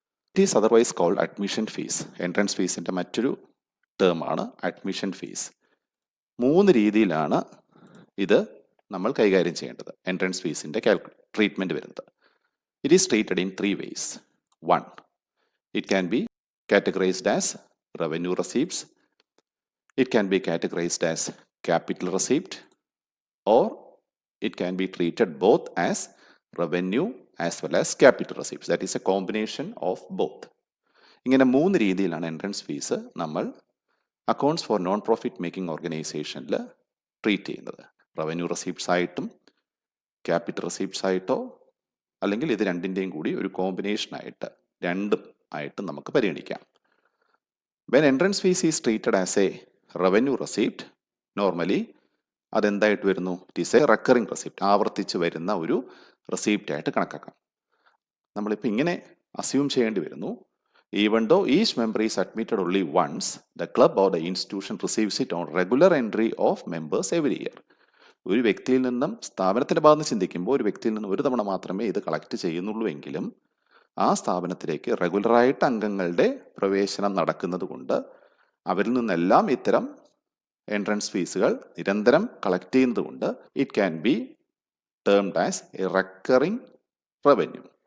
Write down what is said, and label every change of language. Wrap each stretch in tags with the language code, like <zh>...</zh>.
<en>It is otherwise called admission fees.</en> <ml>Entrance ഫീസിൻ്റെ മറ്റൊരു ടേമാണ് admission fees. 3 രീതിയിലാണ് ഇത് നമ്മൾ കൈകാര്യം ചെയ്യേണ്ടത്. എൻട്രൻസ് ഫീസിൻ്റെ ട്രീറ്റ്മെൻറ്റ് വരുന്നത്.</ml> <en>It is treated in 3 ways. 1. It can be categorized as revenue receipts. It can be categorized as capital receipt, or it can be treated both as revenue as well as capital receipts. That is a combination of both.</en> <ml>ഇങ്ങനെ 3 രീതിയിലാണ് entrance fees നമ്മൾ accounts for non profit making ഓർഗനൈസേഷനിൽ treat ചെയ്യുന്നത്. Revenue receipts ആയിട്ടും capital receipts ആയിട്ടോ അല്ലെങ്കിൽ ഇത് രണ്ടിൻ്റെയും കൂടി ഒരു കോമ്പിനേഷനായിട്ട് രണ്ടും ആയിട്ട് നമുക്ക് പരിഗണിക്കാം.</ml> <en>when entrance fees is treated as a revenue receipt, normally</en> <ml>അതെന്തായിട്ട് വരുന്നു?</ml> <en>it is a recurring receipt,</en> <ml>ആവർത്തിച്ച് വരുന്ന ഒരു റെസീപ്റ്റ് ആയിട്ട് കണക്കാക്കാം. നമ്മളിപ്പോൾ ഇങ്ങനെ അസ്യൂം ചെയ്യേണ്ടി വരുന്നു,</ml> <en>even though each member is admitted only once, the club or the institution receives it on regular entry of members every year.</en> <ml>ഒരു വ്യക്തിയിൽ നിന്നും സ്ഥാപനത്തിൻ്റെ ഭാഗത്ത് ചിന്തിക്കുമ്പോൾ ഒരു വ്യക്തിയിൽ നിന്നും ഒരു തവണ മാത്രമേ ഇത് കളക്ട് ചെയ്യുന്നുള്ളൂ എങ്കിലും ആ സ്ഥാപനത്തിലേക്ക് റെഗുലറായിട്ട് അംഗങ്ങളുടെ പ്രവേശനം നടക്കുന്നത് കൊണ്ട് അവരിൽ നിന്നെല്ലാം ഇത്തരം എൻട്രൻസ് ഫീസുകൾ നിരന്തരം കളക്ട് ചെയ്യുന്നത് കൊണ്ട്</ml> <en>It can be termed as a recurring revenue.</en>